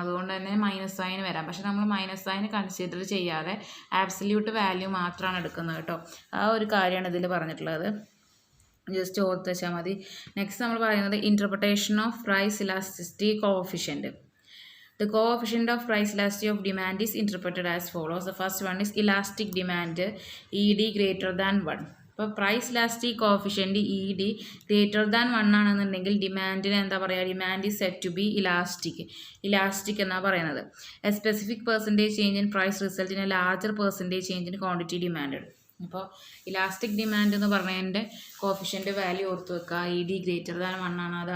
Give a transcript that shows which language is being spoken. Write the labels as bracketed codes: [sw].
[ml] അതുകൊണ്ട് തന്നെ -സൈൻ വരാം. പക്ഷെ നമ്മൾ -സൈൻ കൺസിഡർ ചെയ്യാതെ ആബ്സല്യൂട്ട് വാല്യൂ മാത്രമാണ് എടുക്കുന്നത് കേട്ടോ. ആ ഒരു കാര്യമാണ് ഇതിൽ പറഞ്ഞിട്ടുള്ളത്. ജസ്റ്റ് ഓർത്ത് വെച്ചാൽ മതി. [en] next [ml] നമ്മൾ പറയുന്നത് [en] Interpretation of price elasticity coefficient. The coefficient of price elasticity of demand is interpreted as follows. The first one is elastic demand, ED greater than 1. ഇപ്പോൾ price elastic coefficient ED greater than 1 [ml] ആണെന്നുണ്ടെങ്കിൽ ഡിമാൻഡിന് എന്താ പറയുക, [en] demand is set to be elastic [ml] എന്നാണ് പറയുന്നത്. [en] A specific percentage change in price result in a larger percentage change in quantity demand. അപ്പോൾ elastic demand [ml] എന്ന് പറഞ്ഞതിൻ്റെ [en] coefficient value [ml] ഓർത്ത് വെക്കുക, [en] ED greater than 1 ആണ്.